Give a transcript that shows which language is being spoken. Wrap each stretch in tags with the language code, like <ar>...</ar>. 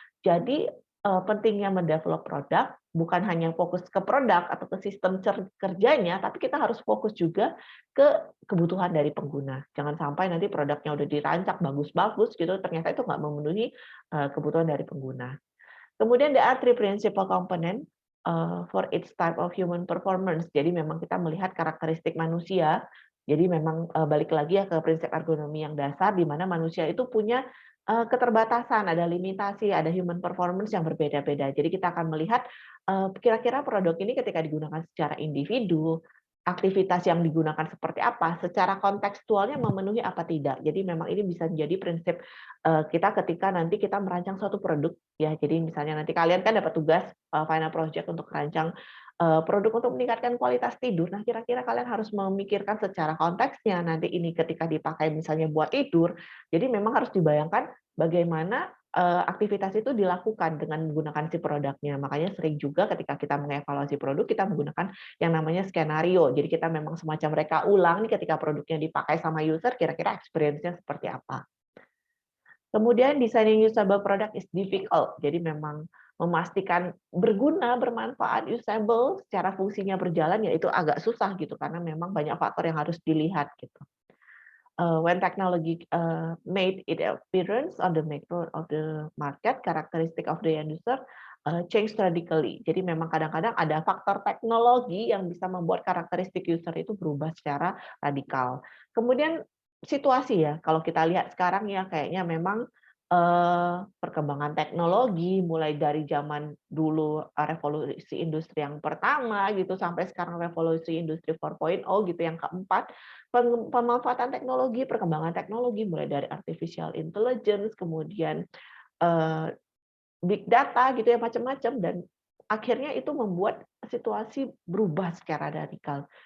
<id>Jadi, pentingnya mendevelop produk bukan hanya fokus ke produk atau ke sistem kerjanya, tapi kita harus fokus juga ke kebutuhan dari pengguna. Jangan sampai nanti produknya udah dirancang bagus-bagus gitu, ternyata itu nggak memenuhi, kebutuhan dari pengguna.</id> <en>Kemudian there are three principal component for each type of human performance.</en> <id>Jadi memang kita melihat karakteristik manusia. Jadi memang balik lagi ya ke prinsip ergonomi yang dasar di mana manusia itu punya keterbatasan, ada limitasi, ada human performance yang berbeda-beda. Jadi kita akan melihat kira-kira produk ini ketika digunakan secara individu, aktivitas yang digunakan seperti apa, secara kontekstualnya memenuhi apa tidak. Jadi memang ini bisa menjadi prinsip kita ketika nanti kita merancang suatu produk ya. Jadi misalnya nanti kalian kan dapat tugas final project untuk merancang produk untuk meningkatkan kualitas tidur. Nah, kira-kira kalian harus memikirkan secara konteksnya nanti ini ketika dipakai misalnya buat tidur. Jadi memang harus dibayangkan bagaimana aktivitas itu dilakukan dengan menggunakan si produknya. Makanya sering juga ketika kita mengevaluasi produk, kita menggunakan yang namanya skenario. Jadi kita memang semacam reka ulang nih ketika produknya dipakai sama user, kira-kira experience-nya seperti apa.</id> <en>Kemudian designing usable product is difficult.</en> <id>Jadi memang memastikan berguna, bermanfaat, usable, secara fungsinya berjalan ya itu agak susah gitu karena memang banyak faktor yang harus dilihat gitu.</id> <en>When technology made its appearance on the macro of the market, characteristic of the end user change radically.</en> <id>Jadi memang kadang-kadang ada faktor teknologi yang bisa membuat karakteristik user itu berubah secara radikal. Kemudian situasi ya, kalau kita lihat sekarang ya kayaknya memang perkembangan teknologi mulai dari zaman dulu revolusi industri yang pertama gitu sampai sekarang revolusi industri 4.0 gitu yang keempat, pemanfaatan teknologi, perkembangan teknologi mulai dari artificial intelligence, kemudian big data gitu ya macam-macam dan akhirnya itu membuat situasi berubah secara radikal.</id>